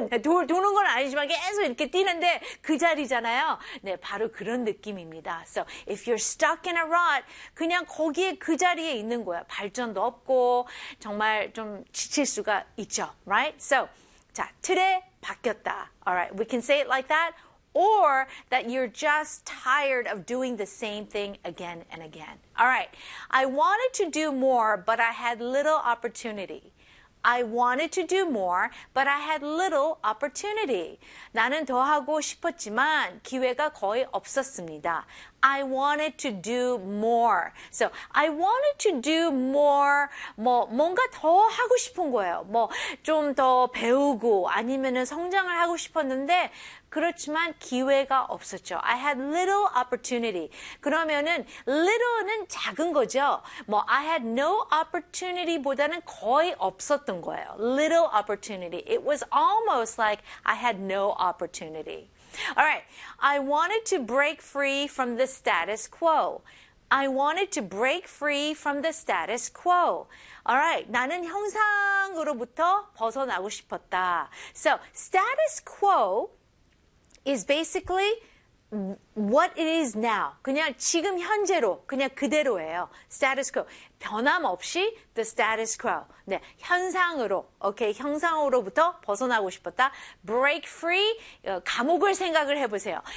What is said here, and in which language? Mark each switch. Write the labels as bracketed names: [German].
[Korean] 도는 건 아니지만 계속 이렇게 뛰는데 그 자리잖아요. 네, 바로 그런 느낌입니다. [English] So if you're stuck in a rut, [Korean] 그냥 거기에 그 자리에 있는 거야. 발전도 없고 정말 좀 지칠 수가 있죠. [English] Right? So [Korean] 자, 틀에 박혔다. [English] Alright, we can say it like that. Or that you're just tired of doing the same thing again and again. Alright, I wanted to do more, but I had little opportunity. I wanted to do more, but I had little opportunity. [Korean] 나는 더 하고 싶었지만 기회가 거의 없었습니다. [English] I wanted to do more. So, I wanted to do more. [Korean] 뭐, 뭔가 더 하고 싶은 거예요. 뭐, 좀 더 배우고 아니면은 성장을 하고 싶었는데 그렇지만 기회가 없었죠. [English] I had little opportunity. [Korean] 그러면은 little는 작은 거죠. 뭐 [English] I had no opportunity [Korean] 보다는 거의 없었던 거예요. [English] Little opportunity. It was almost like I had no opportunity. All right. I wanted to break free from the status quo. I wanted to break free from the status quo. All right. [Korean] 나는 현상으로부터 벗어나고 싶었다. [English] So, status quo is basically what it is now. [Korean] 그냥 지금 현재로, 그냥 그대로예요. [English] Status quo. [Korean] 변함없이 [English] the status quo. [Korean] 네, 현상으로. Okay, 형상으로부터 벗어나고 싶었다. [English] Break free. [Korean] 감옥을 생각을 해보세요.